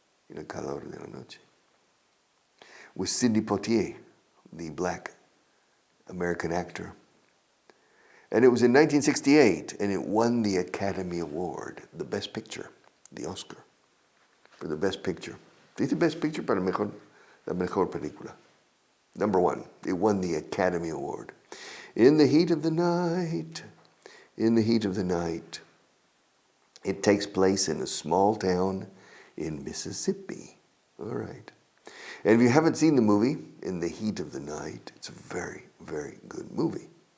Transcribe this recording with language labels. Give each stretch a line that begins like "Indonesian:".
Spanish: En el calor de la noche.
English: With Sidney Poitier, the black American actor. And it was in 1968, and it won the Academy Award, the Best Picture, the Oscar, for the Best Picture.
Spanish: Dice Best Picture para la mejor película.
English: Number one, it won the Academy Award. In the heat of the night, in the heat of the night. It takes place in a small town in Mississippi. All right. And if you haven't seen the movie, In the Heat of the Night, it's a very, very good movie.